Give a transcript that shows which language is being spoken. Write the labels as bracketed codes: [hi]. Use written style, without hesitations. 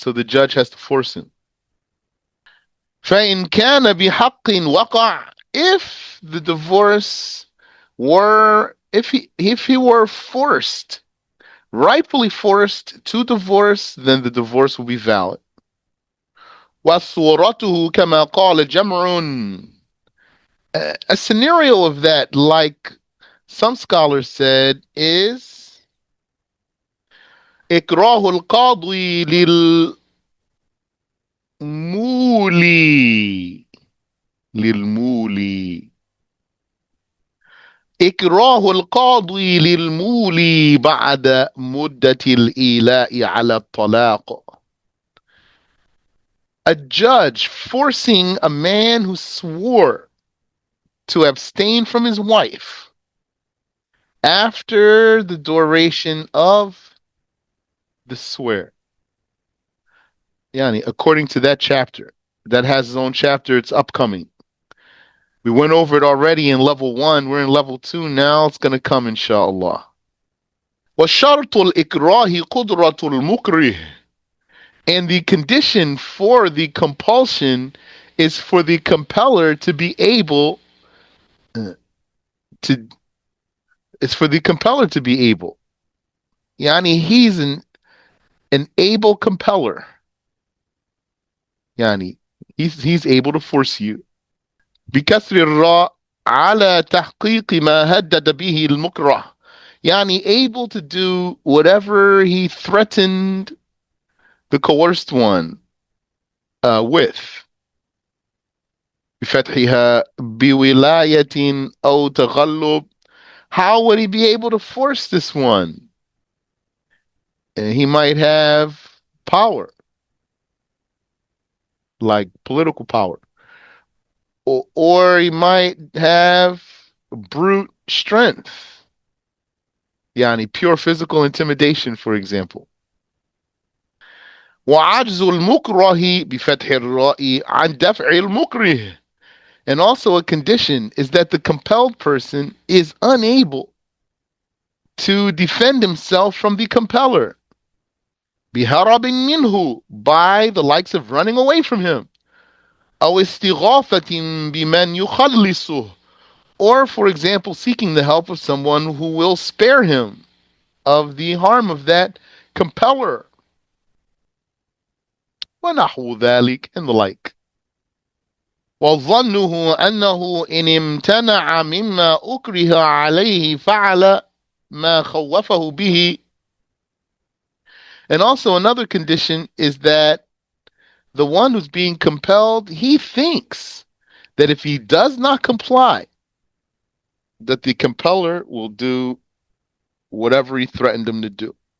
[en] So the judge has to force him. [ar] فَإِنْ كَانَ بِحَقٍ وَقَعَ, [en] if the divorce were, if he were forced, rightfully forced to divorce, then the divorce will be valid. [ar] وَصُورَتُهُ كَمَا قَالَ جَمْعٌ, [en] a scenario of that, like some scholars said, is [ar] إكراه القاضي للمولي للمولي إكراه القاضي للمولي بعد مدة الإيلاء على الطلاق. [en] A judge forcing a man who swore to abstain from his wife after the duration of the swear. Yani, according to that chapter, that has its own chapter, it's upcoming. We went over it already in level 1. We're in level 2 now. It's going to come, inshallah. [ar] وَشَرْطُ الْإِكْرَاهِ قُدْرَةُ الْمُكْرِهِ, [en] and the condition for the compulsion is for the compeller to be able to, it's for the compeller to be able. Yani, he's an able compeller. Yani, he's able to force you. [ar] بكسر الراء على تحقيق ما هدد به المكره. [en] Yani, able to do whatever he threatened the coerced one with. [ar] بفتحها بولاية أو تغلب. [en] How would he be able to force this one? He might have power, like political power. Or he might have brute strength. Yani, pure physical intimidation, for example. [ar] وعجز المكره بفتح الراء عن دفع المكره. [en] And also a condition is that the compelled person is unable to defend himself from the compeller. [ar] بهرب منه, [en] by the likes of running away from him. [ar] أو استغاثة بمن يخلصه, [en] or for example seeking the help of someone who will spare him of the harm of that compeller. [ar] ونحو ذلك, [en] and the like. [ar] وظنه أنه إن امتنع مما أكره عليه فعل ما خوفه به. [en] And also another condition is that the one who's being compelled, he thinks that if he does not comply, that the compeller will do whatever he threatened him to do.